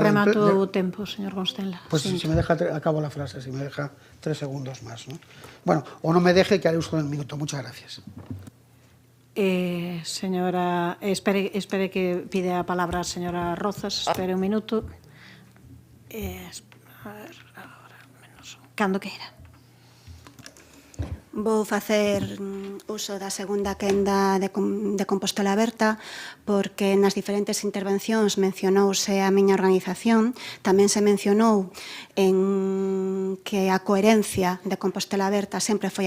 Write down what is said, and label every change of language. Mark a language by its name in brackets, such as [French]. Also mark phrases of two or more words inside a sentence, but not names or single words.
[Galician] Remato o tempo, señor Constenla. [Spanish] Pues si me deja, acabo la frase, si me deja 3 segundos más, ¿no? Bueno, o no me deje, que haré uso del minuto. Muchas gracias. [Galician] Señora, espere que pide a palabra a señora Rozas, espere un minuto. A ver, agora, menos, cando queira. Vou facer uso da segunda quenda de Compostela Aberta porque nas diferentes intervencións mencionouse a miña organización, tamén se mencionou en que a coherencia de Compostela Aberta sempre foi a